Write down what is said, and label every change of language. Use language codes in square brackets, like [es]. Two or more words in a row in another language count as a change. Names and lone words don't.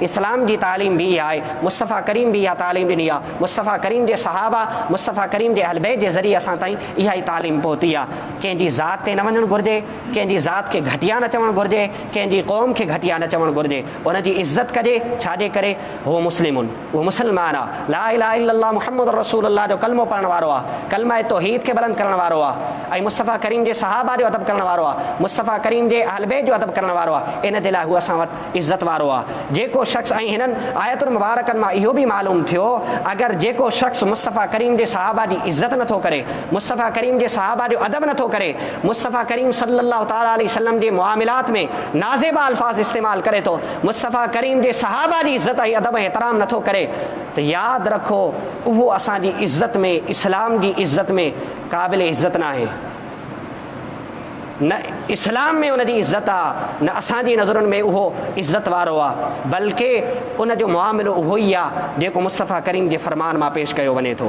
[sd] इस्लाम जी तालीम बि इहा आहे, मुस्तफ़ा करीम बि इहा तालीम ॾिनी आहे। मुस्तफ़ा करीम जे सहाबा, मुस्तफ़ा करीम जे अहल बैत जे ज़रिए असां ताईं इहा ई तालीम पहुती आहे। कंहिंजी ज़ात ते न वञणु घुरिजे, कंहिंजी ज़ात खे घटिया न चवणु घुरिजे, कंहिंजी क़ौम खे घटिया न चवणु घुरिजे। उनजी इज़त कजे। छाजे करे? उहो मुस्लिमुन, उहो मुस्लमान आहे, [ar] لا إله إلا الله محمد رسول الله [sd] जो कलमो पढ़ण वारो आहे, कलमा तौहीद खे बुलंद करण वारो आहे, ऐं मुस्तफ़ा करीम जे सहाबा जो अदब करण वारो आहे, मुस्तफ़ा करीम जे अहल बैत जो अदब करण वारो आहे। इन जे लाइ हू असां वटि इज़त वारो आहे। जेको शख़्स, ऐं हिननि आयतुल मुबारकनि मां इहो बि मालूम थियो, अगरि जेको शख़्स मुस्तफ़ा करीम जे सहाबा जी इज़त नथो करे, मुस्तफ़ा करीम जे सहाबा जो अदब नथो करे, मुस्तफ़ा करीम [ar] صلى الله تعالى عليه وسلم [sd] जे मुआमिलात में नाज़िबा अल्फाज़ इस्तेमालु करे थो, मुस्तफ़ा करीम जे सहाबा जी इज़त ऐं अदब ऐं एहतराम नथो करे, त यादि रखो उहो असांजी इज़त में, इस्लाम जी इज़त में क़ाबिल इज़त न आहे। न इस्लाम में उनजी इज़त आहे, न असांजी नज़रुनि में उहो इज़त वारो आहे, बल्कि उनजो मुआमिलो उहो ई आहे जेको मुस्तफ़ा करीम जे फ़रमान मां पेश कयो वञे थो।